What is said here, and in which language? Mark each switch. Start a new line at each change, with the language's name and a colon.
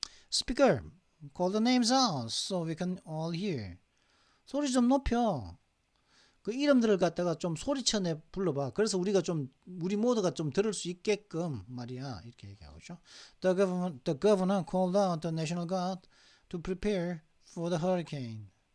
English: Speaker, call the names out so we can all hear.
Korean: 소리 좀 높여. 그 이름들을 갖다가 좀 소리쳐 내 불러봐. 그래서 우리 모두가 좀 들을 수 있게끔 말이야. 이렇게 얘기하고 있죠.
English: The governor called out the National Guard to prepare for the hurricane.